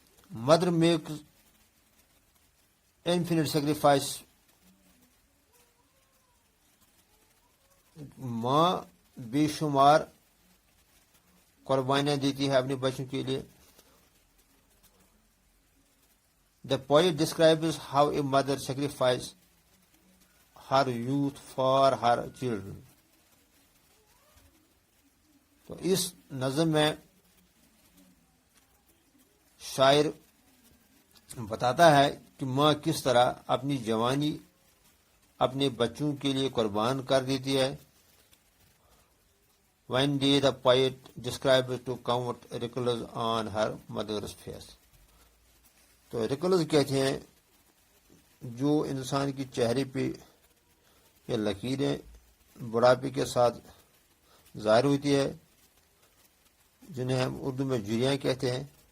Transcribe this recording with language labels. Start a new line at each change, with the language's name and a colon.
English: Mother makes infant sacrifice.
Urdu: ماں بے شمار قربانیاں دیتی ہے اپنے بچوں کے لیے.
English: The poet describes how a mother sacrifices her youth for her children.
Urdu: تو اس نظم میں شاعر بتاتا ہے کہ ماں کس طرح اپنی جوانی اپنے بچوں کے لیے قربان کر دیتی ہے.
English: One day the poet describes to count wrinkles on her mother's face.
Urdu: تو wrinkles کہتے ہیں جو انسان کی چہرے پہ یہ لکیریں بڑھاپے کے ساتھ ظاہر ہوتی ہے، جنہیں ہم اردو میں جھریاں کہتے ہیں.